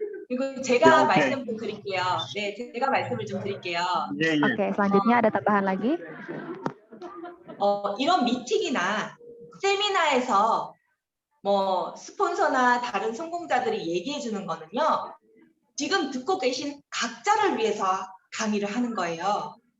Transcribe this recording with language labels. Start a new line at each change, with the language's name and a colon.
Korean: 그리고 제가 말씀 좀 드릴게요. 네, 제가 말씀을 좀 드릴게요.
Indonesian: Oke, selanjutnya ada tambahan lagi.
Korean: 이런 미팅이나 세미나에서 뭐 스폰서나 다른 성공자들이 얘기해 주는 거는요. 지금 듣고 계신 각자를 위해서 강의를 하는 거예요.